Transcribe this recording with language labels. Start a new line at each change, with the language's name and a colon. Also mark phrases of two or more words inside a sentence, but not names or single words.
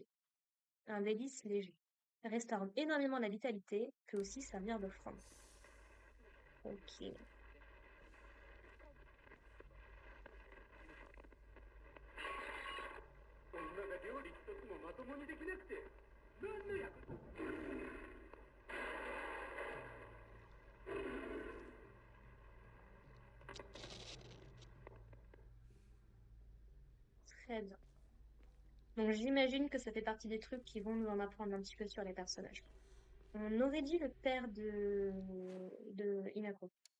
French: Un délice léger. Restaure énormément la vitalité, peut aussi servir d'offrande. Ok.
Japanese: そんなが料理一つもまともにできなくて何の役に立つ。
French: Très bien. Donc j'imagine que ça fait partie des trucs qui vont nous en apprendre un petit peu sur les personnages. On aurait dit le père de Inako.